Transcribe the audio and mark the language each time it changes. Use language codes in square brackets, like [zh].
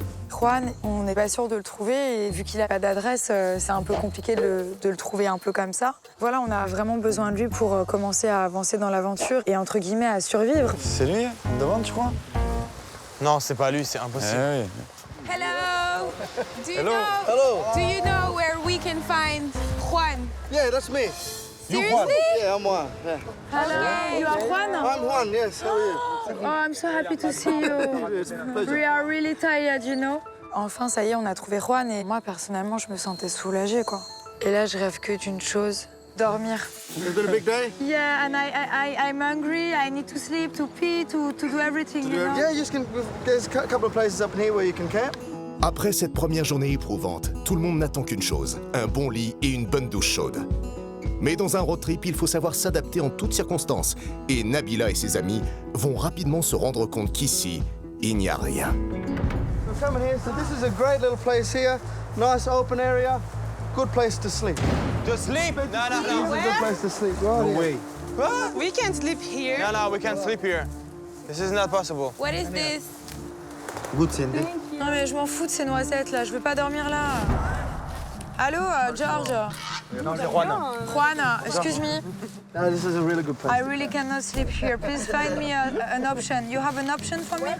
[fr] Juan, on n'est pas sûr de le trouver et vu qu'il n'a pas d'adresse, c'est un peu compliqué de le trouver un peu comme ça. Voilà, on a vraiment besoin de lui pour commencer à avancer dans l'aventure et entre guillemets à survivre. C'est lui? Devant, tu crois? Non, c'est pas lui, c'est impossible. Oui. [en] Hello. Do you Hello. know? Hello. Do you know where we can find Juan? Yeah, that's me. Seriously? Yeah, I'm Juan. Yeah. Hello, you are Juan? I'm Juan, yes. How are you? Oh, I'm so happy to see you. We are really tired, you know. [fr] Enfin, ça y est, on a trouvé Juan et moi, personnellement, je me sentais soulagée, quoi. Et là, je rêve que d'une chose, dormir. [en] It's been a big day? Yeah, and I'm hungry, I need to sleep, to pee, to do everything, you know. Yeah, there's a couple of places up in here where you can camp. [fr] Après cette première journée éprouvante, tout le monde n'attend qu'une chose, un bon lit et une bonne douche chaude. Mais dans un road trip, il faut savoir s'adapter en toutes circonstances. Et Nabila et ses amis vont rapidement se rendre compte qu'ici, il n'y a rien. [en] We're coming here, so this is a great little place here. Nice open area. Good place to sleep. To sleep? No, no, This is no. a good place to sleep. Right here. What? We can't sleep here. No, no, we can't sleep here. This is not possible. What is this? Good, Cindy. [fr] Non mais je m'en fous de ces noisettes là, je veux pas dormir là. Allô, George? No, c'est Juan. [en] Juan, excuse me. No, this is a really good place. I really cannot sleep here. Please find me an option. You have an option for me?